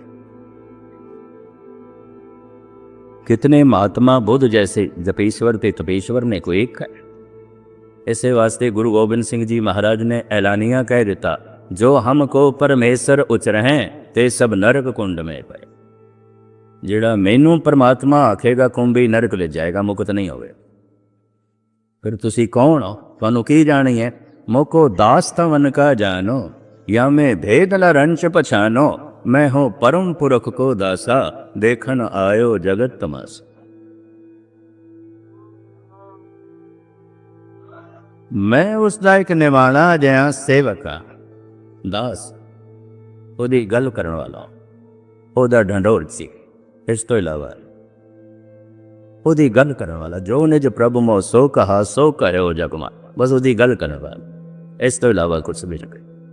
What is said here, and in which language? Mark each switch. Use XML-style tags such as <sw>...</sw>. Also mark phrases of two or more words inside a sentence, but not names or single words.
<pa>ਕਿਤਨੇ ਮਹਾਤਮਾ ਬੁੱਧ ਜੈਸੇ ਜਪੇਸ਼ਵਰ ਤੇ ਤਪੇਸ਼ਵਰ ਨੇ, ਕੋਈ ਇੱਕ। ਇਸੇ ਵਾਸਤੇ ਗੁਰੂ ਗੋਬਿੰਦ ਸਿੰਘ ਜੀ ਮਹਾਰਾਜ ਨੇ ਐਲਾਨੀਆ ਕਹਿ ਦਿੱਤਾ,</pa> <bra>जो हमको परमेश्वर उचरहें ते सब नरक कुंड में पए।</bra> <pa>ਜਿਹੜਾ ਮੈਨੂੰ ਪਰਮਾਤਮਾ ਆਖੇਗਾ ਕੁੰਭੀ ਨਰਕ ਲੈ ਜਾਏਗਾ, ਮੁਕਤ ਨਹੀਂ ਹੋਵੇ। ਫਿਰ ਤੁਸੀਂ ਕੌਣ ਹੋ? ਤੁਹਾਨੂੰ ਕੀ ਜਾਣੀ ਹੈ?</pa> <bra>ਮੋਕੋ ਦਾਸ ਤਵਨ ਕਾ ਜਾਨੋ, या मैं भेद न रंच पछानो, मैं हूं परम पुरख को दासा, देखन आयो जगत तमासा।</bra> <pa>ਮੈਂ ਉਸਕਾ ਇੱਕ ਨਿਵਾਣਾ ਜਿਹਾ ਸੇਵਕ ਹਾਂ, ਦਾਸ ਉਹਦੀ ਗੱਲ ਕਰਨ ਵਾਲਾ, ਉਹਦਾ ਢੰਡੋਰ ਸੀ। ਇਸ ਤੋਂ ਇਲਾਵਾ ਉਹਦੀ ਗੱਲ ਕਰਨ ਵਾਲਾ,</pa> <bra>ਜੋ ਨਿਜ ਪ੍ਰਭੂ ਮੋ ਸੋ ਕਹਾ ਸੋ ਕਹਿਓ ਜਗਮਾ,</bra> <pa>ਬਸ ਉਹਦੀ ਗੱਲ ਕਰਨ ਵਾਲਾ, ਇਸ ਤੋਂ ਇਲਾਵਾ ਕੁਛ ਵੀ ਨਹੀਂ।</pa>